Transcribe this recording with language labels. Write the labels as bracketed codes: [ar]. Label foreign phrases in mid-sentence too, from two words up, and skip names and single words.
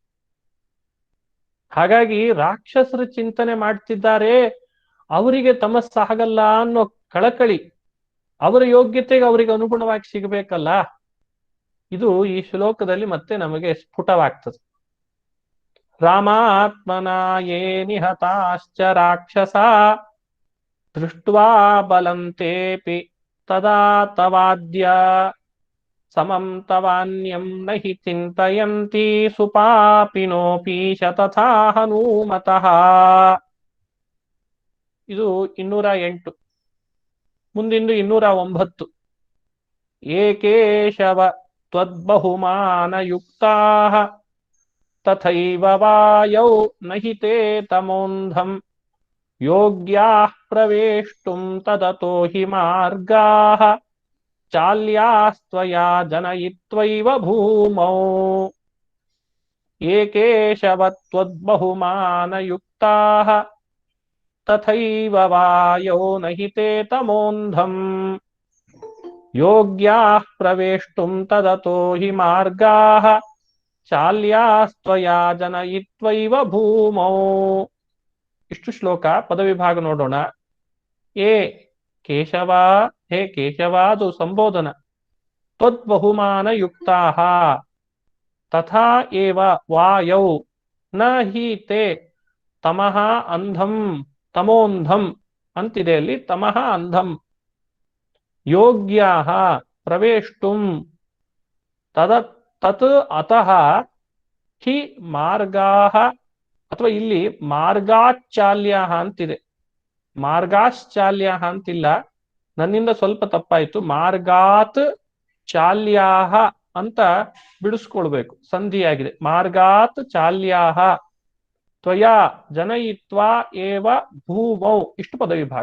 [kn] ಹಾಗಾಗಿ ರಾಕ್ಷಸರು ಚಿಂತನೆ ಮಾಡ್ತಿದ್ದಾರೆ, ಅವರಿಗೆ ತಮಸ್ಸಾಗಲ್ಲ ಅನ್ನೋ ಕಳಕಳಿ, ಅವರ ಯೋಗ್ಯತೆಗೆ ಅವರಿಗೆ ಅನುಗುಣವಾಗಿ ಸಿಗಬೇಕಲ್ಲ. ಇದು ಈ ಶ್ಲೋಕದಲ್ಲಿ ಮತ್ತೆ ನಮಗೆ ಸ್ಫುಟವಾಗ್ತದೆ. [sa] ರಾಮಾತ್ಮನ ಯೇ ನಿಹತಾಶ್ಚ ರಾಕ್ಷಸ ದೃಷ್ಟ್ವಾ ಬಲಂತೇಪಿ ತದಾ ತವಾದ್ಯ ಸಮಂ ತವಾನ್ಯಂ ನಹಿ ಚಿಂತಯಂತಿ ಸುಪಾಪಿನೋಪಿ ಶತಥಾ ಹನೂಮತಃ. [kn] ಇದು 208. [sa] ಮುಂದಿಂದು 209. ಏ ಕೇಶವ ತ್ವದ್ಬಹುಮಾನಯುಕ್ತಾಃ ತಥೈವ ವಾಯೌ ನಹಿ ತೇ ತಮೋಂಧಂ ಯೋಗ್ಯಾಃ ಪ್ರವೇಷ್ಟುಂ ತದತೋ ಹಿ ಮಾರ್ಗಾಃ ಚಾಲ್ಯಾಸ್ತ್ವಯಾ ಜನಯಿತ್ವೈವ ಭೂಮೌ. ಏ ಕೇಶವ ತ್ವದ್ಬಹುಮಾನಯುಕ್ತಾಃ ತಥೈವ ವಾಯೋ ನಹಿ ತೇ ತಮೋಂಧಂ ಯೋಗ್ಯಾಃ ಪ್ರವೇಷ್ಟುಂ ತದತೋ ಹಿ ಮಾರ್ಗಾಃ ಚಾಲ್ಯಾಸ್ತ್ವಯಾ ಜನಯಿತ್ವೈವ ಭೂಮೌ. [kn] ಇಷ್ಟು ಶ್ಲೋಕ. ಪದವಿಭಾಗ ನೋಡೋಣ. ಏ ಕೇಶವ, ಹೇ ಕೇಶವ, ಅದು ಸಂಬೋಧನ. [sa] ತ್ವದ್ಬಹುಮಾನಯುಕ್ತಾಃ ತಥಾ ಏವ ವಾಯೌ ನ ಹಿ ತೇ ತಮಃ ಅಂಧಂ ತಮೋಂಧಂ [kn] ಅಂತಿದೆ ಅಲ್ಲಿ. [sa] ತಮಃ ಅಂಧಂ ಯೋಗ್ಯಾಃ ಪ್ರವೇಷ್ಟುಂ ತತ್ ಅತಃ ಹಿ ಮಾರ್ಗಾಃ, [kn] ಅಥವಾ ಇಲ್ಲಿ ಮಾರ್ಗಾಚಾಲ್ಯಾಃ ಅಂತಿದೆ. ಮಾರ್ಗಾಶ್ಚಾಲ್ಯಾಃ ಅಂತಿಲ್ಲ, ನನ್ನಿಂದ ಸ್ವಲ್ಪ ತಪ್ಪಾಯ್ತು. [sa] ಮಾರ್ಗಾತ್ ಚಾಲ್ಯಾಃ [kn] ಅಂತ ಬಿಡಿಸ್ಕೊಳ್ಬೇಕು, ಸಂಧಿಯಾಗಿದೆ. [sa] ಮಾರ್ಗಾತ್ ಚಾಲ್ಯಾಃ ತ್ವಯಾ ಜನಯಿತ್ವಾ ಏವ ಭೂಮೌ. [kn] ಇಷ್ಟು ಪದವಿಭಾಗ.